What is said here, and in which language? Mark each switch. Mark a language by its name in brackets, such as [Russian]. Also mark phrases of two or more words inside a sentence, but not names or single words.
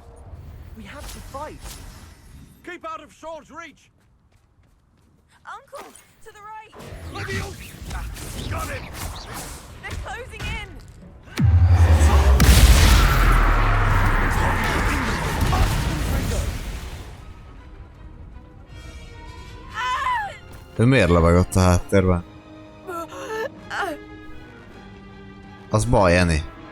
[English] We have to fight. Keep out of sword's reach! Uncle, to the right. Got him! They're closing in. [Hungarian] Ő miért levegott a háttérben? Az baj, Jenny.